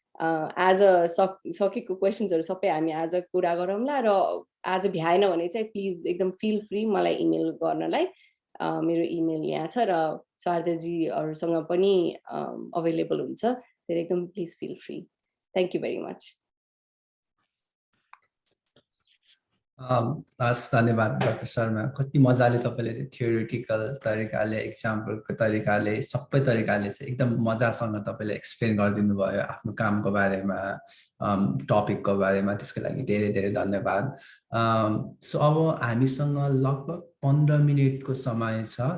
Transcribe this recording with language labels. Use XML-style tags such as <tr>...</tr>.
<ne>आज सकेको क्वेसन्सहरू सबै हामी आज कुरा गरौँला, र आज भ्याएन भने चाहिँ प्लिज एकदम फिल फ्री मलाई इमेल गर्नलाई। मेरो इमेल यहाँ छ र शारदाजीहरूसँग पनि अभाइलेबल हुन्छ, त्यसले एकदम</ne> <en>Please feel free. Thank you very much.</en> <ne>हस्, धन्यवाद डाक्टर शर्मा। कति मजाले तपाईँले चाहिँ थियोरिटिकल तरिकाले, एक्जाम्पलको तरिकाले, सबै तरिकाले चाहिँ एकदम मजासँग तपाईँले एक्सप्लेन गरिदिनु भयो आफ्नो कामको बारेमा, टपिकको बारेमा। त्यसको लागि धेरै धेरै धन्यवाद। सो अब हामीसँग लगभग 15 मिनटको समय छ।</ne>